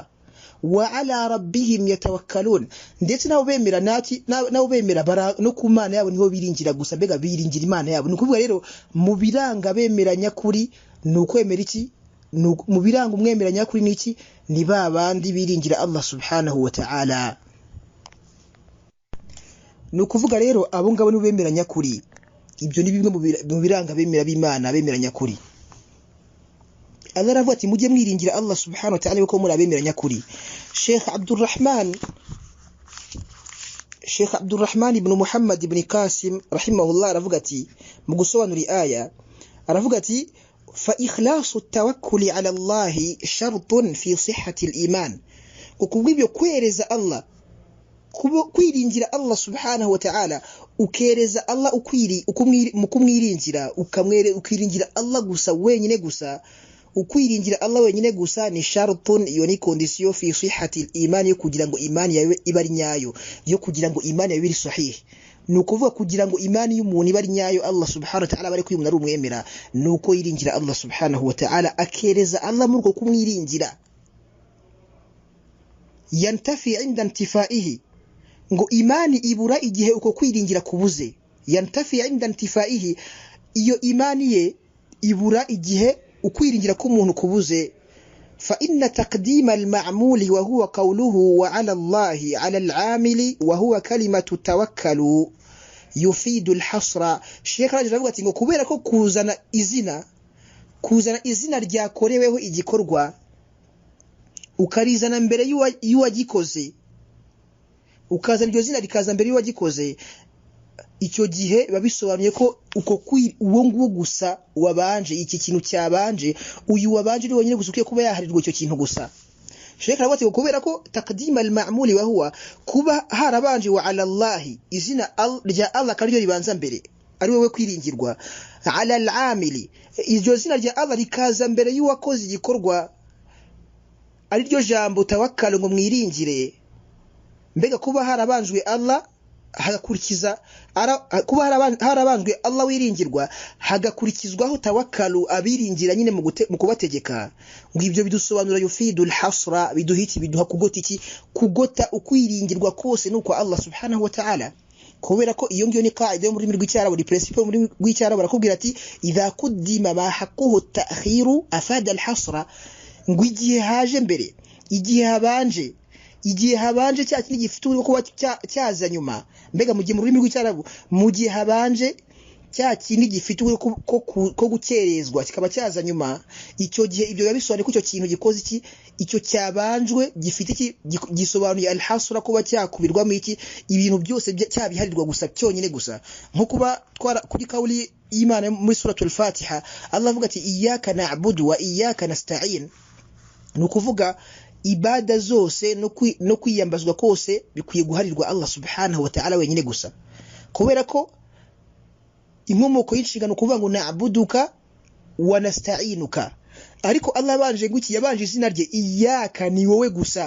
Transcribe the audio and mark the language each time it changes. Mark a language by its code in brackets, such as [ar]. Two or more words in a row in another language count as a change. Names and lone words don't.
[ar] وعلى ربهم يتوكلون, [rw] ndetse nabo bemera nabo bemera no ku Mana yabo niho biringira gusa, mbega biringira Imana yabo. Ni ukuvuga rero mu biranga bemera nyakuri ni ukwemera iki? Mu biranga umwemera nyakuri ni iki? Ni babandi biringira [ar] الله سبحانه وتعالى. [rw] Ni ukuvuga rero abo ngabo ni bemera nyakuri. Ibyo ni bimwe mu biranga bemera b'Imana, bemera nyakuri. Allah aravuga ati mujye mwiringira [ar] الله سبحانه وتعالى [rw] yuko muri abemera nyakuri. Sheikh Sheikh Abdurrahman ibn Muhammad ibn Qasim rahimahullah aravuga ati mu gusobanura aya aravuga ati fa [ar] إخلاص التوكل على الله شرط في صحة الإيمان [rw] kubw'ibyo kwereza Allah kwiringira [ar] الله سبحانه وتعالى [rw] ukereza Allah ukumwiringira ukiringira Allah gusa wenyine gusa ukwiringira Allah wenyine gusa ni shartun, iyo ni condition [ar] في صحة الإيمان [rw] yo kugira ngo imani yawe ibari nyayo, yo kugira ngo imani yawe iri sahih. Nukuvuga kugira ngo imani y'umuntu ibari nyayo [ar] الله سبحانه وتعالى [rw] bari kwiyumuna ari umwemera nuko yiringira [ar] الله سبحانه وتعالى [rw] akereza Allah murko kumwiringira. [ar] ينتفي عند انتفائه, [rw] ngo imani ibura igihe uko kwiringira kubuze. [ar] ينتفي عند انتفائه, [rw] iyo imani ye ibura igihe ukwiringira k'umuntu kubuze. [ar] فإن تقديم المعمول وهو قوله وعلى الله على العامل وهو كلمة توكلوا يفيد الحصر. [rw] Sheikh Rajab avuga ati ngo kubera ko kuzana izina ryakoreweho igikorwa ukarizana mbere y'uwagikoze, ukazana iryo zina rikaza mbere y'uwagikoze, icyo gihe babisobanuye ko uko uwo nguwo gusa wabanje, iki kintu cyabanje, uyu wabanje ni wenyine gusa ukiye kuba yaharirwa icyo kintu gusa. Sheikh Rabati kubera ko [ar] تقديم المعمول وهو [rw] kuba harabanje [ar] وعلى الله, [rw] izina rya Allah karyo ribanza mbere ari wewe kwiringirwa, [ar] على العامل [rw] iryo zina rya Allah rikaza mbere y'uwakoze igikorwa ari ryo jambo tawakkal ngo mwiringire. Mbega kuba harabanjwe Allah hagakurikiza kuba harabanjwe Allah wiringirwa hagakurikizwaho tawakkalu abiringira nyine mu kubategeka, ngo ibyo bidusobanura [ar] يفيد الحصر, [rw] biduha kugota ukwiringirwa kose nuko [ar] الله سبحانه وتعالى. [rw] Kubera ko iyo ngiyo ni qaida yo muri rw'icyarabu, di principle muri rw'icyarabu barakubwira ati [ar] إذا قدم ما حقه التأخير أفاد الحصر, [rw] ngo igihe haje mbere, igihe habanje cya kindi gifite uri kuba cyaza nyuma. Mbega mu gihe mu rurimi rw'icyarabu mu gihe habanje cya kindi gifite uri ko gukerezwa kikaba cyaza nyuma, icyo gihe ibyo bisobanuye ko icyo kintu gikoze iki, icyo cyabanjwe gifite iki, gisobanuye al-hasra kuba cyakubirwamo iki, ibintu byose cyabiharirwa gusa cyonyine gusa. Nko kuba kuri kauli y'Imana muri suratul Fatiha Allah avuga ati [ar] إياك نعبد وإياك نستعين, [rw] nukuvuga ibada zose no kwiyambazwa kose bikwiye guharirwa [ar] الله سبحانه وتعالى [rw] wenyine gusa. Kubera ko inkomoko y'inshingano kuvuga ngo [ar] نعبدك ونستعينك, [rw] ariko Allah abanje nguki yabanje izina rye iyyaka, ni wowe gusa.